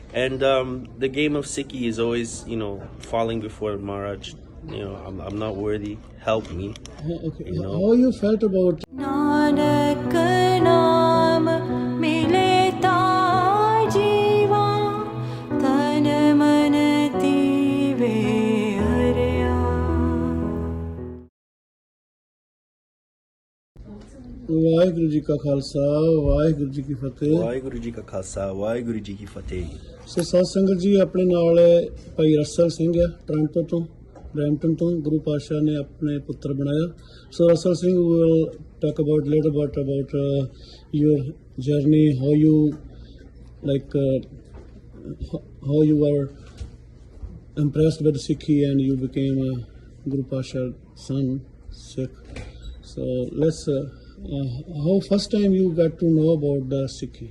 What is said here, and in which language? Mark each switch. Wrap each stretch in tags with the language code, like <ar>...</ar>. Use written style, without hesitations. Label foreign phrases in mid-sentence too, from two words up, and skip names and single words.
<en>And the game of Sikhi is always, falling before Maharaj. I'm not worthy. Help me. Okay. How you felt about</en> <pa>ਨਾਨਕ ਨਾਮ ਮਿਲੈ ਤਾਂ ਜੀਵਾਂ ਤਨੁ ਮਨੁ ਥੀਵੈ ਹਰਿਆ। ਵਾਹਿਗੁਰੂ ਜੀ ਕਾ ਖਾਲਸਾ ਵਾਹਿਗੁਰੂ ਜੀ ਕੀ ਫਤਿਹ। ਵਾਹਿਗੁਰੂ ਜੀ ਕਾ ਖਾਲਸਾ ਵਾਹਿਗੁਰੂ ਜੀ ਕੀ ਫਤਿਹ। ਸੋ ਸਾਧ ਸੰਗਤ ਜੀ, ਆਪਣੇ ਨਾਲ ਭਾਈ ਰਸਲ ਸਿੰਘ ਆ ਟੋਰਾਂਟੋ ਤੋਂ, ਬਰੈਂਪਟਨ ਤੋਂ। ਗੁਰੂ ਪਾਤਸ਼ਾਹ ਨੇ ਆਪਣੇ ਪੁੱਤਰ ਬਣਾਇਆ।</pa> <en>ਸੋ ਰਸਲ ਸਿੰਘ ਵਿਲ talk about little bit about your journey, how you how you were impressed with Sikhi and you became a Guru Pasha son Sikh. So let's how first time you got to know about the Sikhi?</en>